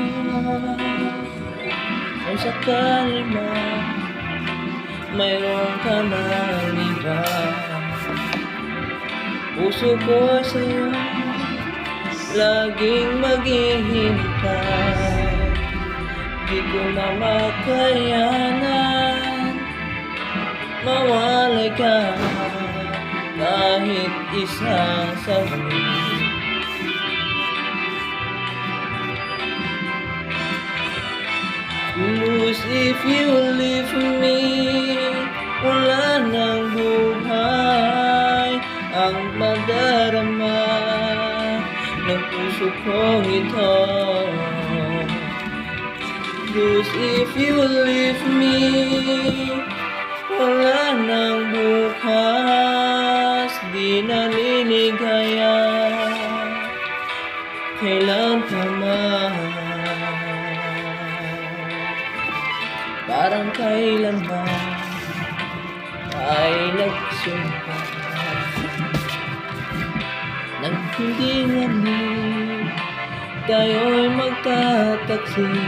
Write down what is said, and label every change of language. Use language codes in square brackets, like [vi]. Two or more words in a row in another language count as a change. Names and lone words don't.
[tl] Kung sakali man mayroon ka ng iba, puso ko sa'yo laging maghihintay. Di ko na makayanan mawalay ka kahit isang saglit. [en] Lose if you leave me, [tl] wala nang buhay ang madarama ng puso kong ito. [en] Lose if you leave me, [tl] wala nang bukas, di naliligaya kailan pa man. Parang kailanman ay nagsumpa nang hindi ngayon tayo'y magtataksi.